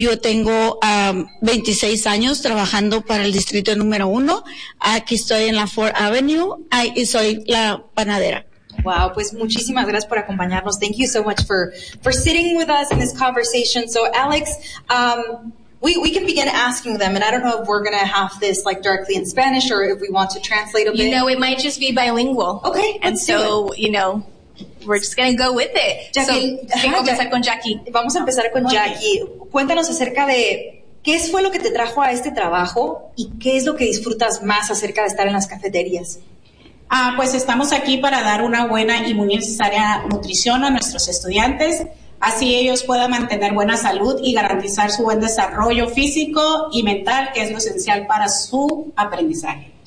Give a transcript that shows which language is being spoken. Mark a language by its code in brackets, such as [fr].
[es] Yo tengo 26 años trabajando para el distrito número 1. Aquí estoy en la 4th Avenue y soy la panadera. Wow, pues muchísimas gracias por acompañarnos. [en] Thank you so much for sitting with us in this conversation. So, Alex, we can begin asking them, and I don't know if we're going to have this like directly in Spanish or if we want to translate a bit. You know, it might just be bilingual. Okay, and let's so, do it. You know, we're just going to go with it. [es] Jackie, vamos a empezar con Jackie. Cuéntanos acerca de qué fue lo que te trajo a este trabajo y qué es lo que disfrutas más acerca de estar en las cafeterías. Ah, pues estamos aquí para dar una buena y muy necesaria nutrición a nuestros estudiantes, así ellos puedan mantener buena salud y garantizar su buen desarrollo físico y mental, que es lo esencial para su aprendizaje.